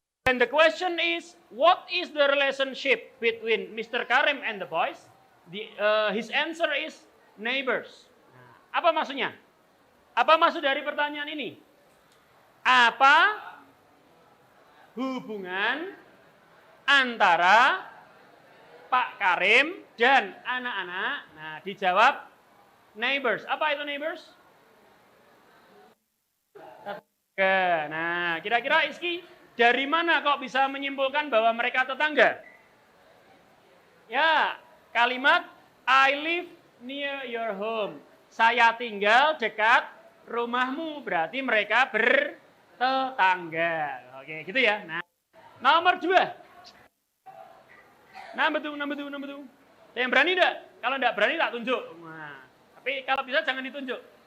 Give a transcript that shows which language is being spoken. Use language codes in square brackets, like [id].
[en] And the question is, what is the relationship between Mr. Karim and the boys? His answer is neighbors. [id] Apa maksudnya? Apa maksud dari pertanyaan ini? Apa hubungan antara Pak Karim dan anak-anak? Nah, dijawab neighbors. Apa itu neighbors? Tetangga. Nah, kira-kira Iski, dari mana kok bisa menyimpulkan bahwa mereka tetangga? [en] Ya, kalimat I live near your home. [id] Saya tinggal dekat rumahmu, berarti mereka bertetangga. Oke, gitu ya. Nah, nomor 2. [en] Number 2. [id] Ada yang berani enggak? Kalau enggak berani tak tunjuk. Nah, tapi kalau bisa jangan ditunjuk.